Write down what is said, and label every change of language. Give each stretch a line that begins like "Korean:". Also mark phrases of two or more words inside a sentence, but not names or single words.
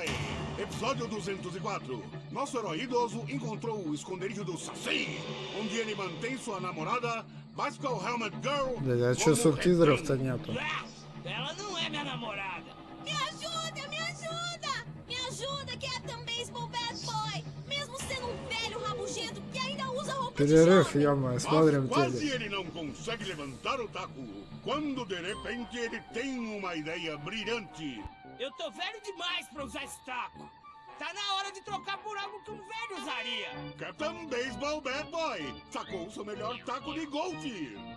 Portuguese: Episódio 204. Nosso herói idoso encontrou o esconderijo do Saci, onde ele mantém sua namorada, Bicycle Helmet Girl.
Russian: Блядь, а чё субтитров-то нету?
Portuguese: Ela não é minha namorada. Me ajuda, me ajuda! Me ajuda, Captain Baseball Bad Boy! Mesmo sendo um velho rabugento que ainda usa roupa de
Russian: Перерыв,
Portuguese: jovem.
Russian: ё-моё, смотрим
Portuguese: Quase
Russian: телек.
Portuguese: ele não consegue levantar o taco, quando de repente ele tem uma ideia brilhante. Eu tô velho demais pra usar esse taco. Tá na hora de trocar por algo que um velho usaria. Capitão Baseball Bad Boy sacou o seu melhor taco de golfe.